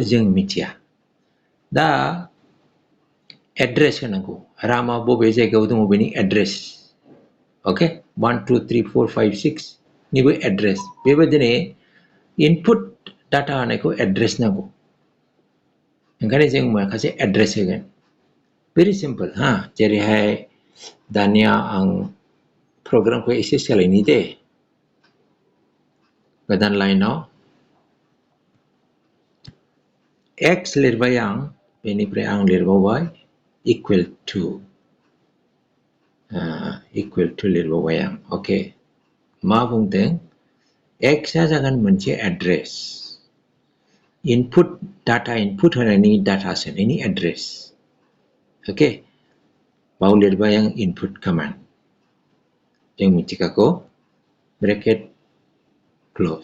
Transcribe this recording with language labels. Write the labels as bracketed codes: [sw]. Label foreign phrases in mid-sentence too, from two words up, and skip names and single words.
[brx] जों मिथिया दा एड्रेस होनांगौ रामा बबे जायगायाव दङ बेनि एड्रेस ओके 1 2 3 4 5 6 निबो एड्रेस बेबायदिनो [en] input data [brx] होनायखौ एड्रेस नांगौ ओंखायनो जों माखासे एड्रेस होगोन [en] very simple ha [brx] जेरैहाय दानिया आं प्रग्रामखौ एसे सोलायनि दे गोदान लाइनाव x लिरबाय आं बेनिफ्राय आं लिरबावबाय [en] equal to [brx] लिरबावबाय आं ओके मा बुंदों x आ जागोन मोनसे [en] address input data input [brx] होनायनि डाटा सोनायनि एड्रेस ओके बाव लिरबाय आं [en] input command [brx] जों मिथिखागौ [en] bracket close